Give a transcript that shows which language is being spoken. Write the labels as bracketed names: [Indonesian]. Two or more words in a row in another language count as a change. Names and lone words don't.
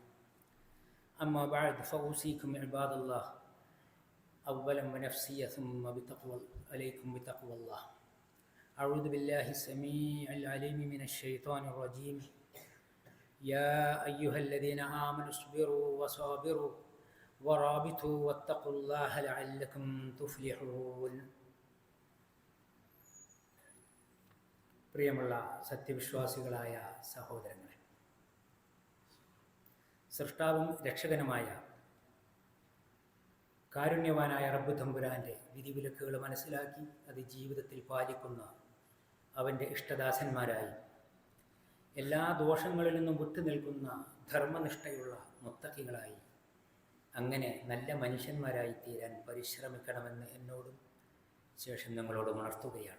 [Arabic] أما بعد فأوصيكم عباد الله أولا ونفسي ثم عليكم بتقوى الله. أعوذ بالله السميع العليم من الشيطان الرجيم. يا أيها الذين آمنوا اصبروا وصابروا ورابطوا واتقوا الله لعلكم تفلحون. [Malayalam] പ്രിയമുള്ള സത്യവിശ്വാസികളായ സഹോദരങ്ങളെ, സൃഷ്ടാവും രക്ഷകനുമായ കാരുണ്യവാനായ റബ്ബ് തമ്പുരാൻ്റെ വിധിവിലക്കുകൾ മനസ്സിലാക്കി അത് ജീവിതത്തിൽ പാലിക്കുന്ന അവൻ്റെ ഇഷ്ടദാസന്മാരായി, എല്ലാ ദോഷങ്ങളിൽ നിന്നും വിട്ടുനിൽക്കുന്ന ധർമ്മനിഷ്ഠയുള്ള മുത്തഖികളായി, അങ്ങനെ നല്ല മനുഷ്യന്മാരായി തീരാൻ പരിശ്രമിക്കണമെന്ന് എന്നോടും ശേഷം നിങ്ങളോട് ഉണർത്തുകയാണ്.